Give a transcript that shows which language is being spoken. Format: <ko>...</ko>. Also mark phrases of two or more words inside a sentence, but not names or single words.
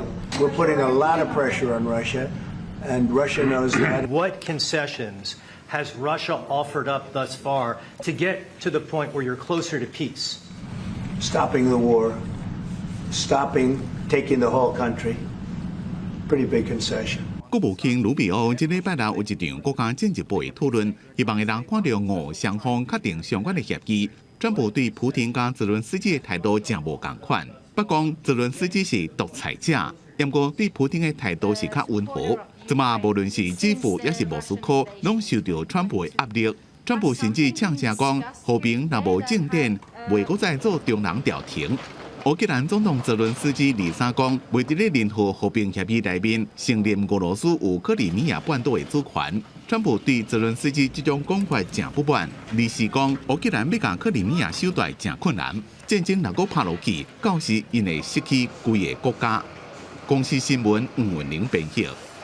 <en>We're putting a lot of pressure on Russia, and Russia knows that. What concessions has Russia offered up thus far to get to the point where you're closer to peace? Stopping the war, stopping taking the whole country. Pretty big concession.</en> <nan>国务卿卢比奥这礼拜六有一场国家政治部的讨论，希望会让看到俄双方确定相关的协议。川普对普京加泽伦斯基的态度真无共款，不讲泽伦斯基是独裁者，不过对普京的态度是较温和。即马无论是基辅也是莫斯科，拢受到川普的压力。川普甚至呛声讲，和平若无进展，袂阁再做中人调停。乌克兰总统泽伦斯基23讲，未伫咧任何和平协议内面承认俄罗斯有克里米亚半岛的主权。川普对泽伦斯基这种讲法真不满，24讲乌克兰要将克里米亚收回真困难，战争若果拍落去，到时因会失去规个国家。公司新闻黄文玲编辑。</nan>